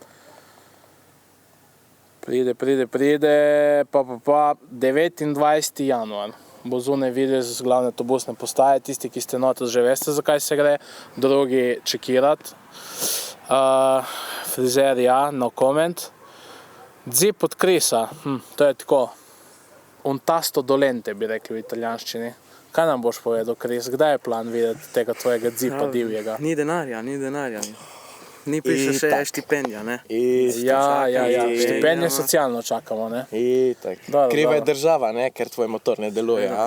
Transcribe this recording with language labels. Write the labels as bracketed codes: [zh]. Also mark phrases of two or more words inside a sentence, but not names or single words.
[sl] Pride, 29. januar bo zunaj video iz glavne autobusne postaje. Tisti, ki ste noter, že veste, zakaj se gre, drugi čekirat. Frizer, ja, [en] no comment. [sl] Zip od Krisa, to je tako. [it] Un tasto dolente, [sl] bi rekli v italijanščini. Kaj nam boš povedal, Kris? Kdaj je plan videti tega tvojega zipa divjega? Ni denarja. Ni prišla še štipendija, ne? Ja. Štipendije socialno čakamo, ne? Itak. Kriva je država, ne? Ker tvoj motor ne deluje, a?